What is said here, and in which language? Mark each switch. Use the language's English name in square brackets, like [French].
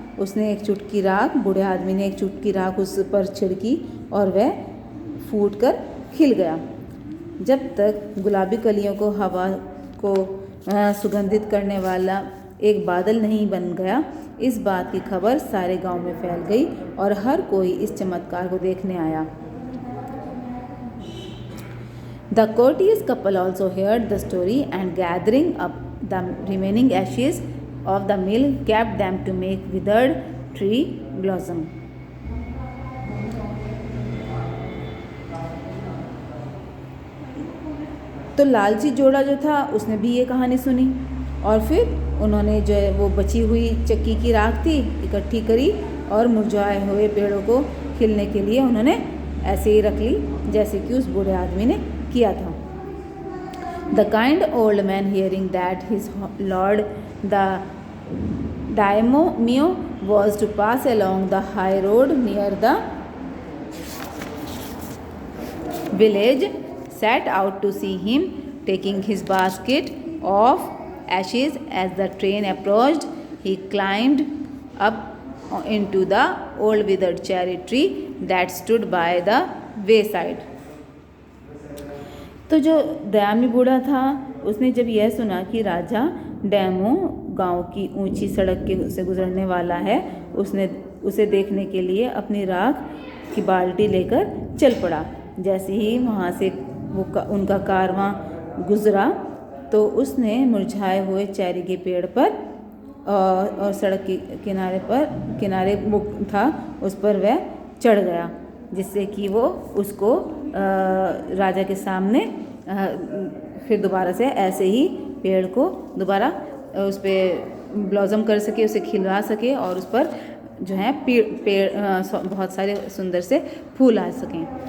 [Hindi] उसने एक चुटकी राख, बूढ़े आदमी ने एक चुटकी राख उस पर छिड़की और वह फूटकर खिल गया। जब तक गुलाबी कलियों को हवा को सुगंधित करने वाला एक बादल नहीं बन गया, इस बात की खबर सारे गांव में फैल गई और हर कोई इस चमत्कार को देखने आया। [English] The courteous couple also heard the story and gathering up the remaining ashes of the mill kept them to make withered tree blossom. [Hindi] तो लालची जोड़ा जो था उसने भी ये कहानी सुनी और फिर उन्होंने जो है वो बची हुई चक्की की राख थी इकट्ठी करी और मुरझाए हुए पेड़ों को खिलने के लिए उन्होंने ऐसे ही रख ली जैसे कि उस बूढ़े आदमी ने किया था। [English] The kind old man, hearing that his lord the daimyo was to pass along the high road near the village, set out to see him, taking his basket of ashes. As the train approached, he climbed up into the old withered cherry tree that stood by the wayside. [Hindi] तो जो दयामी बूढ़ा था उसने जब यह सुना कि राजा demo गांव की ऊंची सड़क के से गुजरने वाला है, उसने उसे देखने के लिए अपनी राख की बाल्टी लेकर चल पड़ा। जैसे ही वहाँ से उनका कारवां गुजरा तो उसने मुरझाए हुए चेरी के पेड़ पर और सड़क के किनारे था उस पर वह चढ़ गया, जिससे कि वो उसको राजा के सामने फिर दोबारा से ऐसे ही पेड़ को दोबारा उस पर ब्लॉसम कर सके, उसे खिलवा सके और उस पर जो है पेड़ बहुत सारे सुंदर से फूल आ सकें।